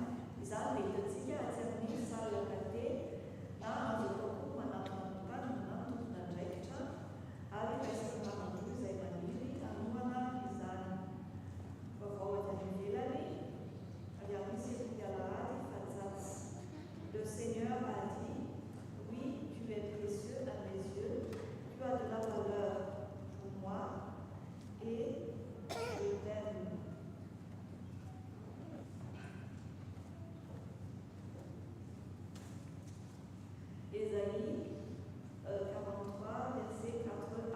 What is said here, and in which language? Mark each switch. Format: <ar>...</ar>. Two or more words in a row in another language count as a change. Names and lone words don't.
<mg>Izany dia hitantsika atsy amin'ny salle kate na azo atao koa manampanotany na tompona andraikitra ary resaka ramatoa izay maniry hanomana izany. Vaovao avy any ivelany avy amin'ny sekoly alahady fahatsatsi.</mg> <fr>Le Seigneur a dit, oui, tu es précieux à mes yeux, tu as de la valeur pour moi et je t'aime. Ésaïe 43, verset 4a.</fr>